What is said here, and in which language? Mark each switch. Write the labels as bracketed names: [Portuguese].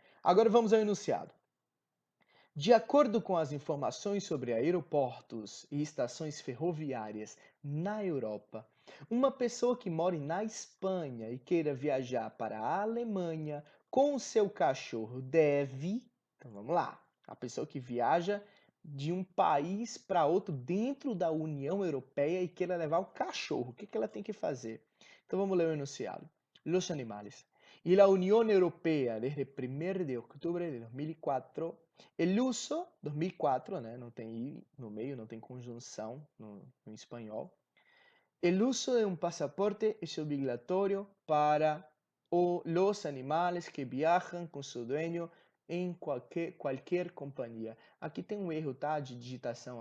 [Portuguese] Agora vamos ao enunciado. De acordo com as informações sobre aeroportos e estações ferroviárias na Europa, uma pessoa que mora na Espanha e queira viajar para a Alemanha com o seu cachorro deve. Então vamos lá. A pessoa que viaja de um país para outro dentro da União Europeia e queira levar o cachorro, o que ela tem que fazer? Então vamos ler o enunciado. [Spanish] Los animales. Y la Unión Europea, desde 1 de octubre de 2004, El uso, 2004, né? [Portuguese] Não tem i no meio, não tem conjunção no espanhol. [Spanish] El uso de un pasaporte es obligatorio para los animales que viajan con su dueño [Portuguese] em qualquer companhia. Aqui tem um erro, tá? De digitação.